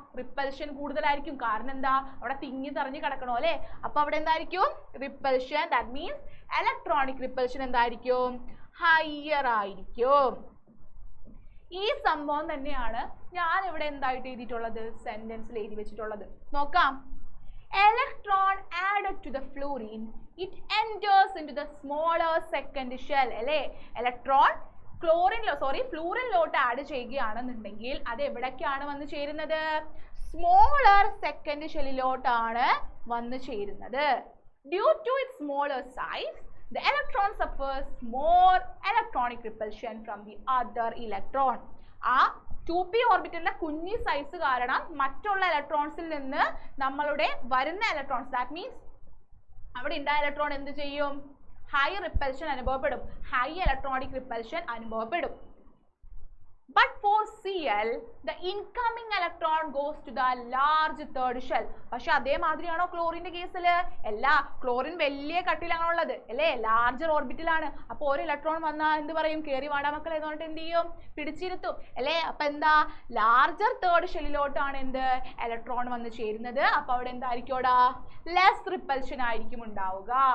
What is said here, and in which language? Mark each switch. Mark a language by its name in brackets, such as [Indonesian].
[Malayalam] Repulsion കൂടുതലായിരിക്കും. കാരണം എന്താ? അവിടെ തിങ്ങി തെറിഞ്ഞ് കിടക്കണോ അല്ലെ? അപ്പൊ അവിടെ എന്തായിരിക്കും? Repulsion. [English] that means [Malayalam] electronic repulsion എന്തായിരിക്കും? ഹയർ ആയിരിക്കും. ഈ സംഭവം തന്നെയാണ് ഞാൻ ഇവിടെ എന്തായിട്ട് എഴുതിയിട്ടുള്ളത്? സെന്റൻസിൽ എഴുതി വെച്ചിട്ടുള്ളത്. നോക്കാം. [English] Electron added to the fluorine, it enters into the smaller second shell. [Malayalam] അല്ലേ? ഇലക്ട്രോൺ ഫ്ലൂറിനിലോട്ട് ആഡ് ചെയ്യുകയാണെന്നുണ്ടെങ്കിൽ അത് എവിടേക്കാണ് വന്ന് ചേരുന്നത്? സ്മോളർ സെക്കൻഡ് ഷെല്ലിലോട്ടാണ് വന്ന് ചേരുന്നത്. [English] Due to its smaller size, the electron suffers more electronic repulsion from the other electron. [Malayalam] ആ 2p ഓർബിറ്റലിന്റെ കുഞ്ഞി സൈസ് കാരണം മറ്റുള്ള ഇലക്ട്രോൺസിൽ നിന്ന് നമ്മളുടെ വരുന്ന ഇലക്ട്രോൺസ്, [English] that means [Malayalam] അവിടെ ഉണ്ടായ ഇലക്ട്രോൺ എന്ത് ചെയ്യും? ഹൈ റിപ്പൽഷൻ അനുഭവപ്പെടും, ഹൈ ഇലക്ട്രോണിക് റിപ്പൽഷൻ അനുഭവപ്പെടും. [English] But for Cl, the incoming electron goes to the large third shell. [Malayalam] പക്ഷെ അതേമാതിരിയാണോ ക്ലോറിന്റെ കേസിൽ? അല്ല, ക്ലോറിൻ വലിയ കട്ടിലാണുള്ളത് അല്ലേ? ലാർജർ ഓർബിറ്റിലാണ്. അപ്പൊ ഒരു ഇലക്ട്രോൺ വന്നാൽ എന്ത് പറയും? കേറി വാടാ മക്കളെ എന്ന് പറഞ്ഞിട്ട് എന്ത് ചെയ്യും? പിടിച്ചിരുത്തും അല്ലേ? അപ്പൊ എന്താ? ലാർജർ തേർഡ് ഷെല്ലിലോട്ടാണ് എന്ത്? ഇലക്ട്രോൺ വന്ന് ചേരുന്നത്. അപ്പൊ അവിടെ എന്തായിരിക്കും? ലെസ് റിപ്പൽഷൻ ആയിരിക്കും ഉണ്ടാവുക.